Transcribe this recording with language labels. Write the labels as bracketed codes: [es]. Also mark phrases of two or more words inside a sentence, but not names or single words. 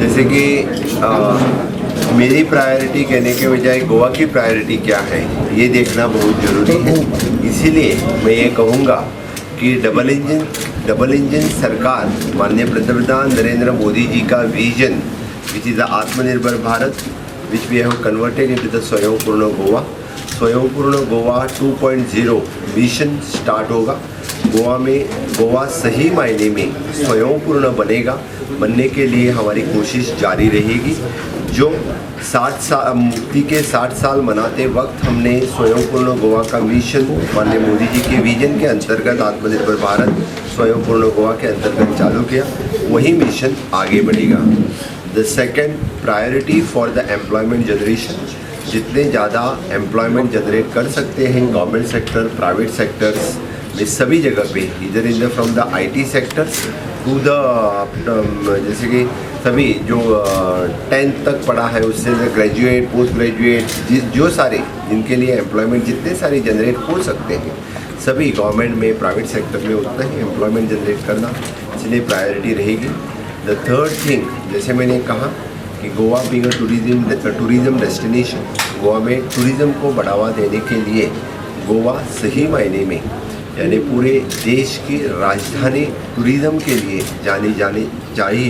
[hi] जैसे कि मेरी प्रायोरिटी कहने के बजाय गोवा की प्रायोरिटी क्या है ये देखना बहुत ज़रूरी है। इसीलिए मैं ये कहूँगा कि [en] double engine [hi] सरकार माननीय प्रधानमंत्री नरेंद्र मोदी जी का विजन [en] which is the [hi] आत्मनिर्भर भारत [en] which we have converted into the [hi] स्वयंपूर्ण गोवा। स्वयंपूर्ण गोवा 2.0 [en] mission start [hi] होगा। गोवा सही मायने में स्वयंपूर्ण बनेगा। बनने के लिए हमारी कोशिश जारी रहेगी। जो 60 साल मुक्ति के 60 साल मनाते वक्त हमने स्वयंपूर्ण गोवा का मिशन माननीय मोदी जी के विजन के अंतर्गत आत्मनिर्भर भारत स्वयंपूर्ण गोवा के अंतर्गत चालू किया, वही मिशन आगे बढ़ेगा। [en] the second priority for the employment generation, [hi] जितने ज़्यादा [en] employment generate [hi] कर सकते हैं [en] government sector, private sectors [hi] में, सभी जगह पे, इधर इधर [en] from the IT sectors to the [hi] जैसे कि सभी जो 10th तक पढ़ा है उससे ग्रेजुएट, [en] post graduate, [hi] जो सारे जिनके लिए एम्प्लॉयमेंट जितने सारे जनरेट हो सकते हैं, सभी गवर्नमेंट में, [en] private sector [hi] में उतना ही [en] employment generate [hi] करना इसलिए प्रायोरिटी रहेगी। [en] the third thing, [hi] जैसे मैंने कहा कि [en] Goa being a tourism destination, [hi] गोवा में टूरिज़्म को बढ़ावा देने के लिए गोवा सही मायने में यानी पूरे देश की राजधानी टूरिज़्म के लिए जानी चाहिए।